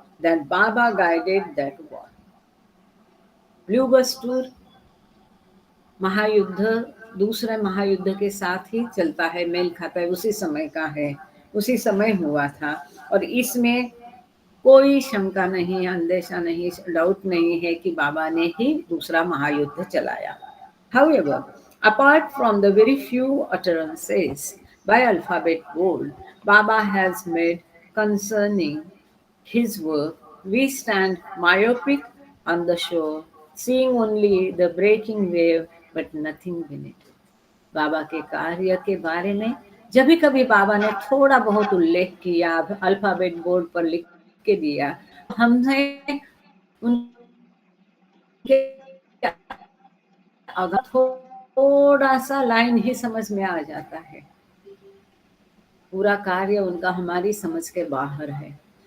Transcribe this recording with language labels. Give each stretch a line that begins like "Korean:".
English: that Baba guided that war.
Hindi: Blue बस tour महायुद्ध, दूसरे महायुद्ध के साथ ही चलता है, मेल खाता है, उसी समय का है, उसी समय हुआ था। और इसमें कोई शंका नहीं, अंदेशा नहीं, डाउट नहीं है कि बाबा ने ही दूसरा महायुद्ध चलाया।
English: However, apart from the very few utterances by alphabet bold Baba has made concerning his work, we stand myopic on the shore, seeing only the breaking wave but nothing beneath.
Hindi: बाबा के कार्य के बारे में जब भी कभी बाबा ने थोड़ा बहुत उल्लेख किया, अल्फाबेट बोर्ड पर लिख के दिया, हमने उनके अगर थोड़ा सा लाइन ही समझ में आ जाता है, पूरा कार्य उनका हमारी समझ के बाहर है।